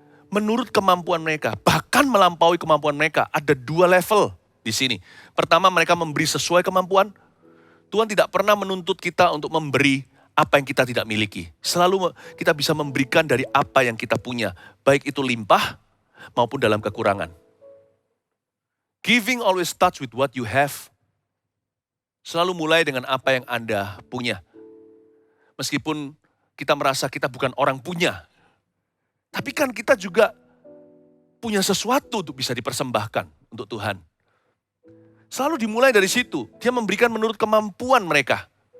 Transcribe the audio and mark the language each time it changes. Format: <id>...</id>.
<id>Menurut kemampuan mereka, bahkan melampaui kemampuan mereka. Ada 2 level di sini. Pertama, mereka memberi sesuai kemampuan. Tuhan tidak pernah menuntut kita untuk memberi apa yang kita tidak miliki. Selalu kita bisa memberikan dari apa yang kita punya. Baik itu limpah maupun dalam kekurangan.</id> <en>Giving always starts with what you have.</en> <id>Selalu mulai dengan apa yang Anda punya. Meskipun kita merasa kita bukan orang punya. Tapi kan kita juga punya sesuatu untuk bisa dipersembahkan untuk Tuhan. Selalu dimulai dari situ. Dia memberikan menurut kemampuan mereka.</id>